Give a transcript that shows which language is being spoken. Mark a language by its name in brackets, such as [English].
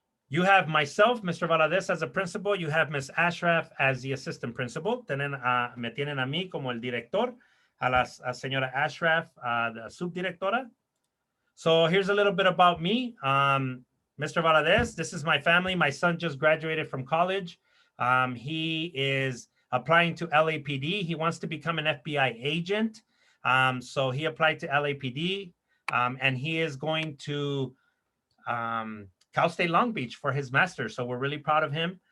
[English] You have myself, Mr. Valadez, as a principal. You have Ms. Ashraf as the assistant principal. [Spanish] Me tienen a mí como el director. A la señora Ashraf, the subdirectora. [English] So here's a little bit about me. Mr. Valadez, this is my family. My son just graduated from college. He is applying to LAPD. He wants to become an FBI agent. So he applied to LAPD, and he is going to Cal State Long Beach for his master's. So we're really proud of him.